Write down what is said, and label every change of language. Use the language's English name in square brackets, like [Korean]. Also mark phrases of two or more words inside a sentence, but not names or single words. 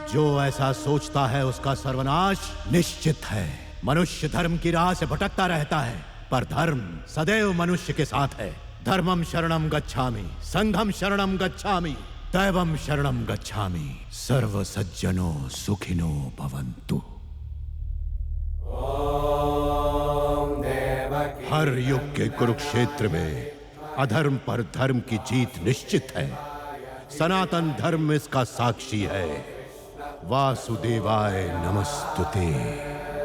[Hindi] जो ऐसा सोचता है उसका सर्वनाश निश्चित है। मनुष्य धर्म की राह से भटकता रहता है, पर धर्म सदैव मनुष्य के साथ है। [Sanskrit] धर्मम शरणम गच्छामि, संघम शरणम गच्छामि, दैवम शरणम गच्छामि। सर्व सज्जनो सुखिनो भवन्तु। [Hindi] हर युग के कुरुक्षेत्र में अधर्म पर धर्म की जीत निश्चित है। सनातन धर्म इसका साक्षी है। [Sanskrit] वासुदेवाय नमस्तुते।